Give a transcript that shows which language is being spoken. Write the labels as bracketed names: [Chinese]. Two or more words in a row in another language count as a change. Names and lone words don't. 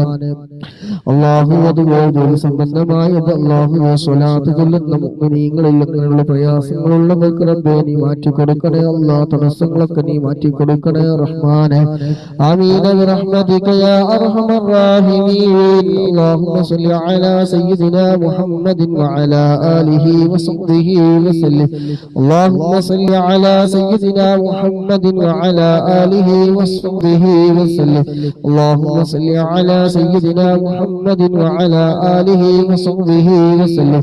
[Malayalam] അല്ലാഹു അതുപോലെ ജോലി സംബന്ധമായത് അല്ലാഹുവേ സ്വലാത്ത് ചൊല്ലുന്ന മുഅ്മിനീങ്ങളിൽ അങ്ങനെയുള്ള പ്രയാസങ്ങളുള്ളവർക്ക് റബ്ബേ നീ മാറ്റി കൊടുക്കണേ അല്ലാഹ്. തടസ്സങ്ങളൊക്കെ നീ മാറ്റി കൊടുക്കണേ റഹ്മാനെ. [Arabic] آمين برحمتك يا أرحم الراحمين. اللهم صل على سيدنا محمد وعلى آله وصحبه وسلم. اللهم صل على سيدنا محمد وعلى آله وصحبه وسلم. اللهم صل على سيدنا محمد وعلى آله وصحبه وسلم.